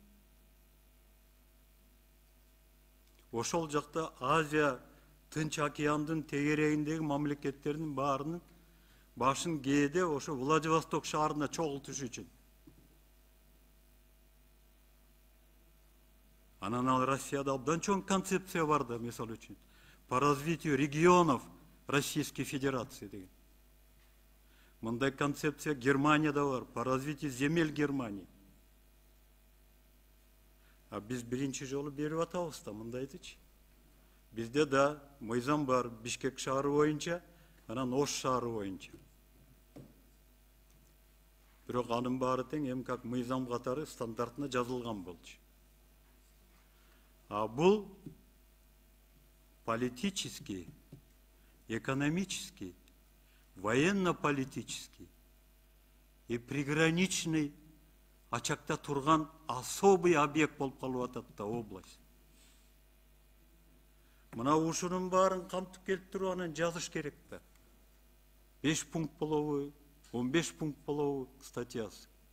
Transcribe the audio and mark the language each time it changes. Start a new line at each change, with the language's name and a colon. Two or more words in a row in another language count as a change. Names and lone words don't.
Kyrgyz: Ошол жакта Азия, Тынч океандын тегерегиндеги мамлекеттердин баарынын башын кээде ошо Владивосток шаарына чогултуш үчүн. Анан ал Россияда абдан чоң концепция бар да, мисалы үчүн.
Russian: По развитию регионов Российской Федерации деген.
Kyrgyz: Мындай концепция Германияда бар,
Russian: по развитию земель Германии.
Kyrgyz: Биз биринчи жолу берип атабыз да мындайтычы. Бизде да мыйзам бар Бишкек шаары боюнча, анан Ош шаары боюнча. Бирок анын баары тең эми как мыйзам катары стандартына жазылган болчу. Бул
Russian: политический, экономический, военно-политический и приграничный
Kyrgyz: очакта турган
Russian: особый объект
Kyrgyz: болуп калып атат да область. Мына ушунун баарын камтып келип туруп анан жазыш керек да. 5 пункт болобу, 15 пункт болобу статьясы.